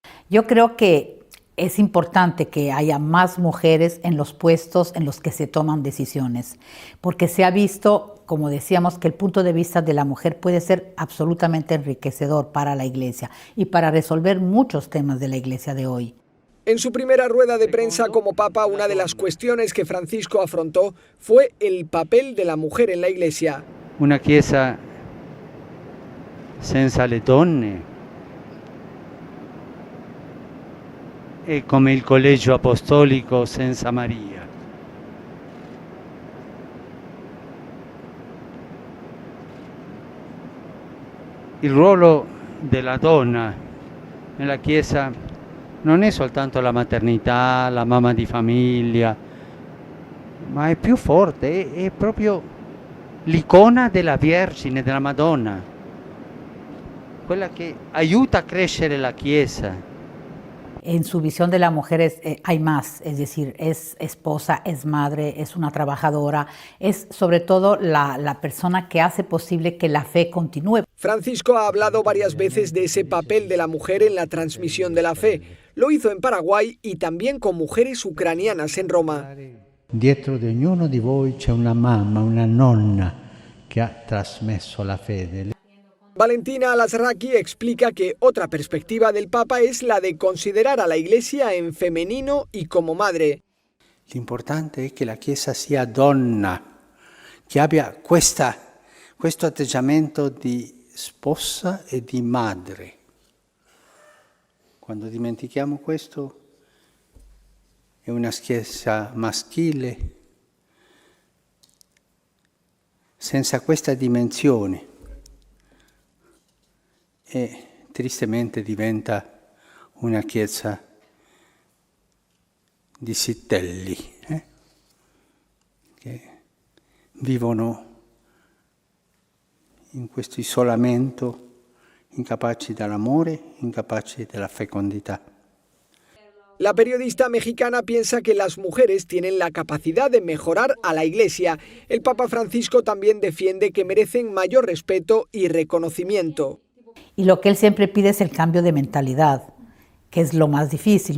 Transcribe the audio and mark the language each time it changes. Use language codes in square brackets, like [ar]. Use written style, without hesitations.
[es] Yo creo que es importante que haya más mujeres en los puestos en los que se toman decisiones, porque se ha visto, como decíamos, que el punto de vista de la mujer puede ser absolutamente enriquecedor para la Iglesia y para resolver muchos temas de la Iglesia de hoy. En su primera rueda de prensa como Papa, una de las cuestiones que Francisco afrontó fue el papel de la mujer en la Iglesia. [it] Una chiesa senza le donne è come il collegio apostolico senza Maria. Il ruolo della donna nella Chiesa non è soltanto la maternità, la mamma di famiglia, ma è più forte, è proprio l'icona della Vergine, della Madonna, quella che aiuta a crescere la Chiesa. [es] En su visión de la mujer hay más, es decir, es esposa, es madre, es una trabajadora, es sobre todo la persona que hace posible que la fe continúe. Francisco ha hablado varias veces de ese papel de la mujer en la transmisión de la fe. Lo hizo en Paraguay y también con mujeres ucranianas en Roma. [it] Dietro di ognuno di voi c'è una mamma, una nonna che ha trasmesso la fede. [es] Valentina Alasraqui explica que otra perspectiva del Papa es la de considerar a la Iglesia en femenino y como madre. [it] L'importante è che la Chiesa sia donna, che abbia questo atteggiamento di sposa e di madre. Quando dimentichiamo questo, è una Chiesa maschile, senza questa dimensione, e tristemente diventa una Chiesa di sitelli, che vivono in questo isolamento, incapaci dell'amore, incapaci della fecondità. [es] La periodista mexicana piensa que las mujeres tienen la capacidad de mejorar a la Iglesia. El Papa Francisco también defiende que merecen mayor respeto y reconocimiento. Y lo que él siempre pide es el cambio de mentalidad, que es lo más difícil.